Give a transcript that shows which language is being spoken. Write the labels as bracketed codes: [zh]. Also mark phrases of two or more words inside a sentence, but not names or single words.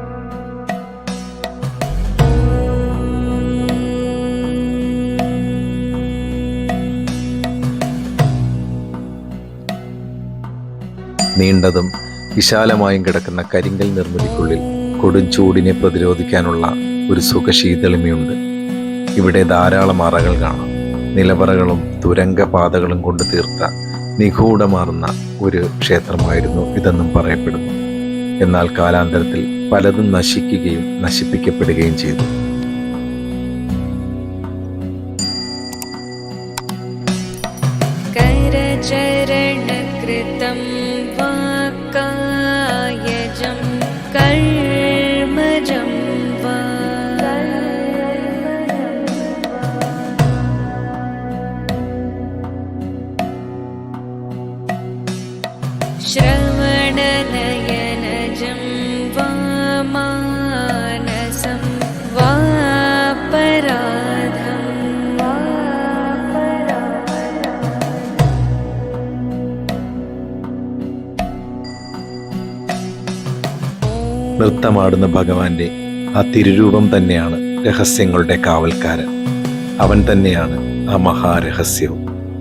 [ml] നീണ്ടതും വിശാലമായും കിടക്കുന്ന കരിങ്കൽ നിർമ്മിതിക്കുള്ളിൽ കൊടും ചൂടിനെ പ്രതിരോധിക്കാനുള്ള ഒരു സുഖശീതളിമയുണ്ട്. ഇവിടെ ധാരാളം അറകൾ കാണാം. നിലവറകളും തുരങ്കപാതകളും കൊണ്ട് തീർത്ത നിഗൂഢമാർന്ന ഒരു ക്ഷേത്രമായിരുന്നു ഇതെന്നും പറയപ്പെടുന്നു. എന്നാൽ കാലാന്തരത്തിൽ പലതും നശിക്കുകയും നശിപ്പിക്കപ്പെടുകയും ചെയ്തു. [sa] करचरणकृतं वा कायजं कर्मजं वा श्रवणनयनजं वा मानसं वापराधं वा [ml] നൃത്തമാടുന്ന ഭഗവാന്റെ ആ തിരുരൂപം തന്നെയാണ് രഹസ്യങ്ങളുടെ കാവൽക്കാരൻ. അവൻ തന്നെയാണ് ആ മഹാരഹസ്യവും.